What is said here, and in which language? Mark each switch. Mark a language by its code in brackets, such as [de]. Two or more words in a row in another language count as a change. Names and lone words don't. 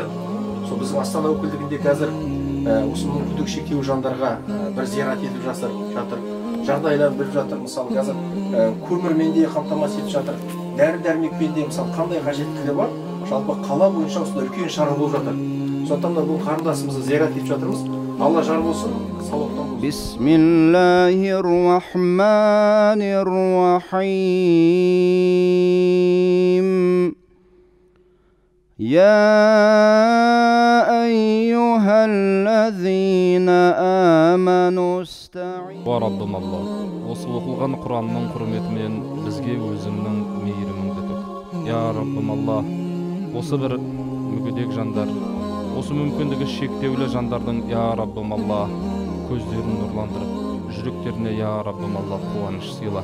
[kk] Сол біздің Астана өкілдігінде қазір осы мүмкіндігі шектеулі жандарға бір зиярат етіп жатыр. Жағдайлар біліп жатыр. Мысалы қазір көмірмен де қамтамасыз етіп жатыр. Дәрі-дәрмекпен де мысалы қандай қажеттілігі бар? Жалпы қала бойынша осындай үлкен шара болып жатыр. Сондықтан да бұл қарындасымызды зиярат етіп жатырмыз. Алла жар болсын. Сауаттан болсын. [ar] بسم الله الرحمن الرحيم. يا أيها الذين آمنوا استعينوا وربنا الله [kk] وصلقلغان Құранның құрметімен бізге өзіңнің мейіріміңді төк. Я Раббым Алла, осы бір мүгедек жандар, осы мүмкіндігі шектеулі жандардың, я Раббым Алла, көздерін нұрландырып, жүректеріне, я Раббым Алла, қуаныш сыйла.